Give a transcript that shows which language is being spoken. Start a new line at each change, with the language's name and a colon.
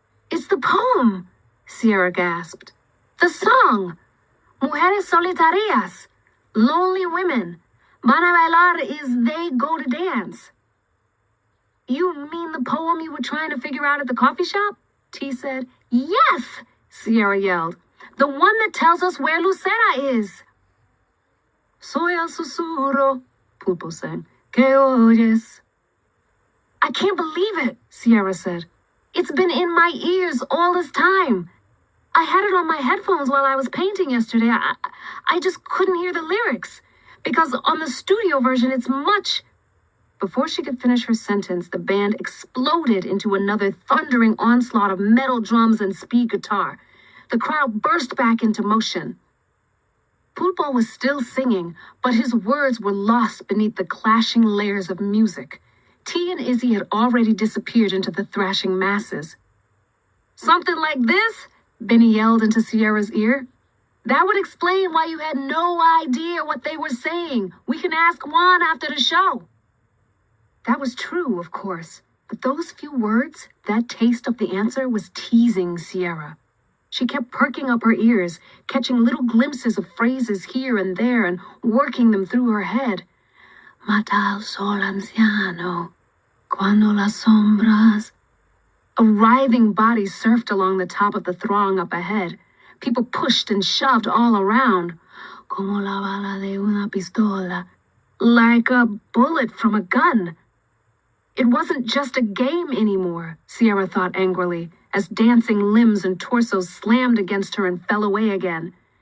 English: It's the poem, Sierra gasped. The song, Mujeres solitarias, lonely women.
Spanish: Van a bailar
English: is they go to dance. You mean the poem you were trying to figure out at the coffee shop? T said. Yes, Sierra yelled. The one that tells us where Lucera is.
Spanish: Soy el susurro, Pulpo
English: sang.
Spanish: Que oyes?
English: I can't believe it, Sierra said. It's been in my ears all this time. I had it on my headphones while I was painting yesterday. I just couldn't hear the lyrics. Because on the studio version, it's much... Before she could finish her sentence, the band exploded into another thundering onslaught of metal drums and speed guitar. The crowd burst back into motion. Pulpo was still singing, but his words were lost beneath the clashing layers of music. T and Izzy had already disappeared into the thrashing masses. Something like this? Benny yelled into Sierra's ear. That would explain why you had no idea what they were saying. We can ask Juan after the show. That was true, of course, but those few words, that taste of the answer, was teasing Sierra. She kept perking up her ears, catching little glimpses of phrases here and there and working them through her head.
Spanish: Mata el sol anciano, cuando las sombras...
English: A writhing body surfed along the top of the throng up ahead. People pushed and shoved all around.
Spanish: Como la bala de una pistola.
English: Like a bullet from a gun. It wasn't just a game anymore, Sierra thought angrily, as dancing limbs and torsos slammed against her and fell away again.